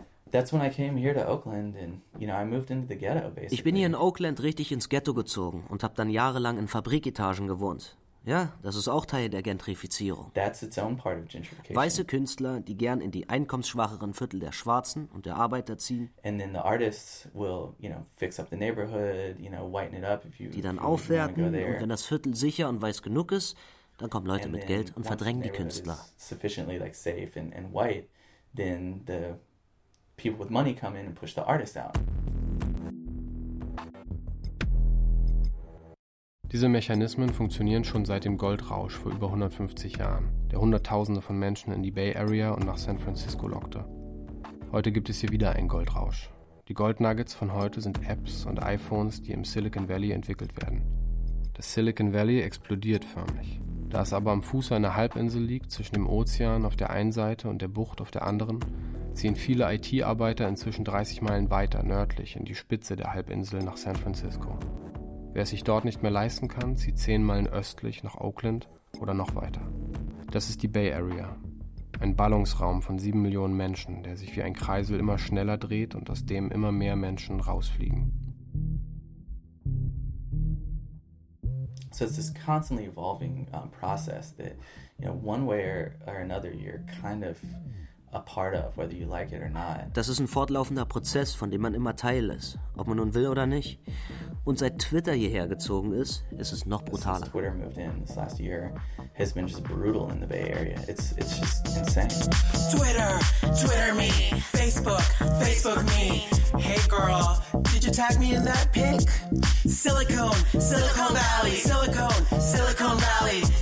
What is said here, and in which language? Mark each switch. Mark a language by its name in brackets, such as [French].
[English] That's when I came here to Oakland and, you know, I moved into the ghetto basically. [German] Ich bin hier in Oakland richtig ins Ghetto gezogen und habe dann jahrelang in Fabriketagen gewohnt. Ja, das ist auch Teil der Gentrifizierung. [English] That's its own part of gentrification. [German] Weiße Künstler, die gern in die einkommensschwacheren Viertel der Schwarzen und der Arbeiter ziehen. [English] And then the artists will, you know, fix up the neighborhood, you know, whiten it up if you. [German] Die dann aufwerten und wenn das Viertel sicher und weiß genug ist, dann kommen Leute mit Geld und verdrängen die Künstler. [English] Sufficiently like safe and white, then the people with money come in and push the artist out. [German] Diese Mechanismen funktionieren schon seit dem Goldrausch vor über 150 Jahren, der Hunderttausende von Menschen in die Bay Area und nach San Francisco lockte. Heute gibt es hier wieder einen Goldrausch. Die Goldnuggets von heute sind Apps und iPhones, die im Silicon Valley entwickelt werden. Das Silicon Valley explodiert förmlich. Da es aber am Fuße einer Halbinsel liegt, zwischen dem Ozean auf der einen Seite und der Bucht auf der anderen, ziehen viele IT-Arbeiter inzwischen 30 Meilen weiter nördlich in die Spitze der Halbinsel nach San Francisco. Wer es sich dort nicht mehr leisten kann, zieht 10 Meilen östlich nach Oakland oder noch weiter. Das ist die Bay Area. Ein Ballungsraum von 7 Millionen Menschen, der sich wie ein Kreisel immer schneller dreht und aus dem immer mehr Menschen rausfliegen. [English] So it's this constantly evolving process that, you know, one way or another you're kind of a part of, whether you like it or not. [German] Das ist ein fortlaufender Prozess, von dem man immer Teil ist, ob man nun will oder nicht. Und seit Twitter hierher gezogen ist, ist es noch brutaler. [English] Twitter moved in this last year, has been just brutal in the Bay Area. It's just insane. Twitter, Twitter me, Facebook, Facebook me. Hey girl, did you tag me in that pic? Silicone, Silicon Valley, Silicone, Silicon Valley.